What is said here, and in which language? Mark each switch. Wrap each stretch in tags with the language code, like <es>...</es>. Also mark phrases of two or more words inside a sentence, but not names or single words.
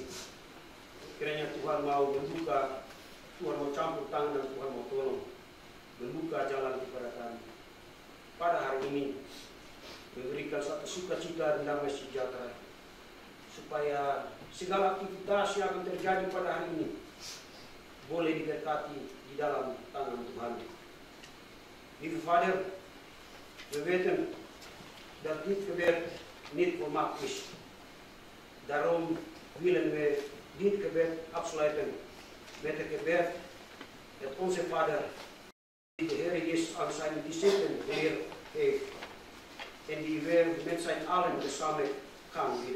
<id>Kiranya Tuhan mau membuka, Tuhan mau campur tangan dan Tuhan mau tolong membuka jalan kepada kami pada hari ini, memberikan suatu sukacita dan damai sejahtera, supaya segala aktivitas yang akan terjadi pada hari ini boleh diberkati di dalam tangan Tuhan.</id> <nl>Lieve Vader, we weten dat dit gebed niet volmaakt is. Daarom willen we dit gebed afsluiten met het gebed dat onze Vader, die de Heer Jezus aan zijn discipelen geleerd heeft en die we met zijn allen samen gaan bidden.</nl>